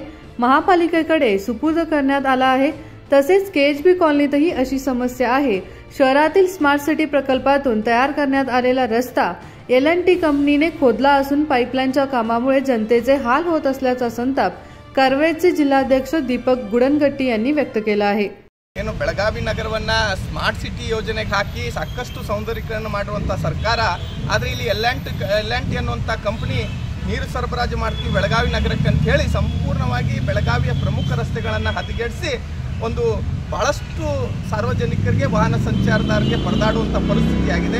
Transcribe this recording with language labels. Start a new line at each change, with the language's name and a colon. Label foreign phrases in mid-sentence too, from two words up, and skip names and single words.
Marathi: महापालिकेकडे सुपूर्द करण्यात आला आहे. तसेच केएचबी कॉलनीतही अशी समस्या आहे. शहरातील स्मार्ट सिटी प्रकल्पातून तयार करण्यात आलेला रस्ता L&T कंपनीने खोदला असून पाईपलाईनच्या कामामुळे जनतेचे हाल होत असल्याचा संताप कर्वेचे जिल्हाध्यक्ष दीपक गुडनगट्टी यांनी व्यक्त केला आहे.
Kannada: ಬೆಳಗಾವಿ ನಗರವನ್ನ ಸ್ಮಾರ್ಟ್ ಸಿಟಿ ಯೋಜನೆಗೆ ಹಾಕಿ ಸಾಕಷ್ಟು ಸೌಂದರ್ಯೀಕರಣ ಮಾಡುವಂತ ಸರ್ಕಾರ, ಆದರೆ ಇಲ್ಲಿ L&T ಅನ್ನುವಂತ ಕಂಪನಿ ನೀರು ಸರಬರಾಜು ಮಾಡ್ತೀವಿ ಬೆಳಗಾವಿ ನಗರಕ್ಕೆ ಅಂತ ಹೇಳಿ ಸಂಪೂರ್ಣವಾಗಿ ಬೆಳಗಾವಿಯ ಪ್ರಮುಖ ರಸ್ತೆಗಳನ್ನು ಹದಗೆಡಿಸಿ ಒಂದು ಬಹಳಷ್ಟು ಸಾರ್ವಜನಿಕರಿಗೆ ವಾಹನ ಸಂಚಾರದಾರರಿಗೆ ಪರದಾಡುವಂಥ ಪರಿಸ್ಥಿತಿ ಆಗಿದೆ.